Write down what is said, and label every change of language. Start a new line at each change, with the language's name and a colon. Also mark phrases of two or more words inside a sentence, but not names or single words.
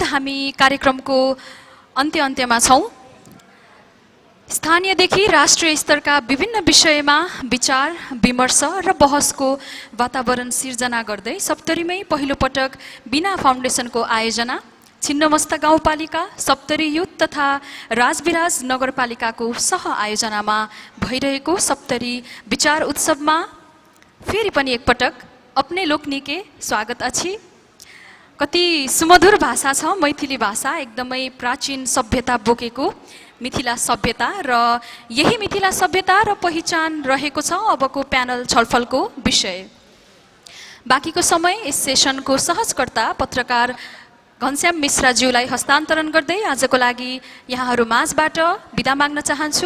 Nepali: हामी कार्यक्रमको अन्त्यमा छौँ। स्थानीयदेखि राष्ट्रिय स्तरका विभिन्न विषयमा विचार विमर्श र बहसको वातावरण सिर्जना गर्दै सप्तरीमै पहिलोपटक बिना फाउन्डेसनको आयोजना छिन्नमस्ता गाउँपालिका, सप्तरी युथ तथा राजविराज नगरपालिकाको सह आयोजनामा भइरहेको सप्तरी विचार उत्सवमा फेरि पनि एकपटक
Maithili: अपने लोकनिके स्वागत अछि।
Nepali: कति सुमधुर भाषा छ मैथिली भाषा, एकदमै प्राचीन सभ्यता बोकेको मिथिला सभ्यता र यही मिथिला सभ्यता र पहिचान रहेको छ अबको प्यानल छलफलको विषय। बाँकीको समय यस सेसनको सहजकर्ता पत्रकार घनश्याम मिश्राज्यूलाई हस्तान्तरण गर्दै आजको लागि यहाँहरू माझबाट बिदा माग्न चाहन्छु।